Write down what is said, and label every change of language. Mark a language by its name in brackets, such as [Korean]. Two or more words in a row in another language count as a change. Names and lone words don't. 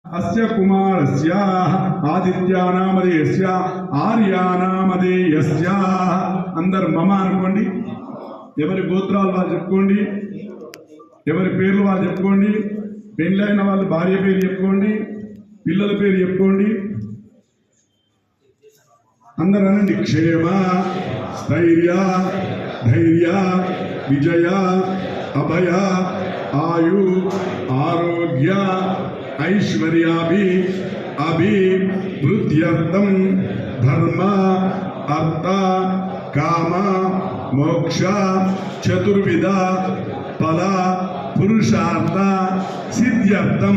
[Sanskrit] अस्य कुमारस्य आदित्यानामधेयस्य आर्यानामधेयस्य अंदर मम [Telugu] అనుకోండి ఎవరి గోత్రాలు వాళ్ళు చెప్పుకోండి ఎవరి పేర్లు వాళ్ళు చెప్పుకోండి పెళ్ళైన వాళ్ళ భార్య పేరు చెప్పుకోండి పిల్లల పేరు చెప్పుకోండి అందరూ [Sanskrit] అనండి क्षेम स्थैर्य धैर्य विजय अभय आयु आरोग्य ऐश्वर्याभि अभिवृद्ध्यर्थं धर्म अर्थ काम मोक्ष चतुर्विध फल पुरुषार्थ सिद्ध्यर्थं